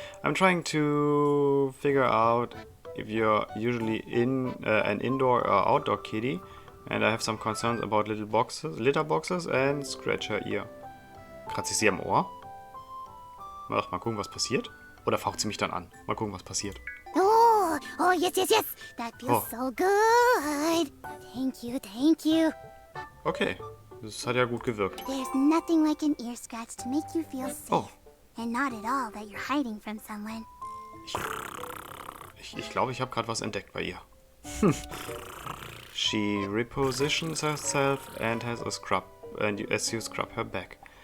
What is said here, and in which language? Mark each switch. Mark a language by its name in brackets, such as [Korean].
[English] I'm trying to figure out if you're usually an indoor or outdoor kitty, and I have some concerns about litter boxes and scratch her ear. [German] Kratzt sie am Ohr? Mal gucken, was passiert. Oder faucht sie mich dann an? Mal gucken, was passiert. [English] Oh, yes. That feels so good. Thank you. [German] Okay, das hat ja gut gewirkt. [English] There's nothing like an ear scratch to make you feel safe. And not at all that you're hiding from someone. [German] Ich glaube, ich habe gerade was entdeckt bei ihr. [English] She repositions herself and has a scrub, as you scrub her back.